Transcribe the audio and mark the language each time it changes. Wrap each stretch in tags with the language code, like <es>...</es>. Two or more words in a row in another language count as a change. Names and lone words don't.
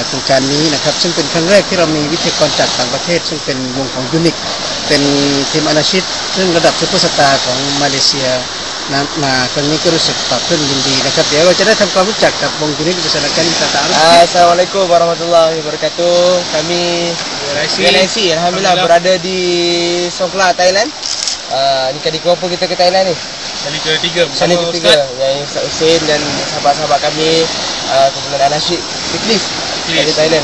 <th>การนี้นะครับซึ่งเป็นครั้งแรกที่เรามีวิทยากรจากต่างประเทศซึ่งเป็นวงของยูนิคเป็นทีมอนาชิตซึ่งระดับซุปเปอร์สตาร์ของมาเลเซียนะมาครั้งนี้ก็รู้สึกปลาบปลื้มยินดีนะครับเดี๋ยวเราจะได้ทำความรู้จักกับวงยูนิค</th> <ms>bersama kami kita taruh. Assalamualaikum warahmatullahi wabarakatuh. Kami UNIC alhamdulillah berada di Songkhla, Thailand. Ni kali keberapa kita ke Thailand ni? Kali ketiga bersama Ustaz yang Ustaz Hussein dan sahabat-sahabat kami kumpulan Anasyid Fiklis dari Thailand.</ms>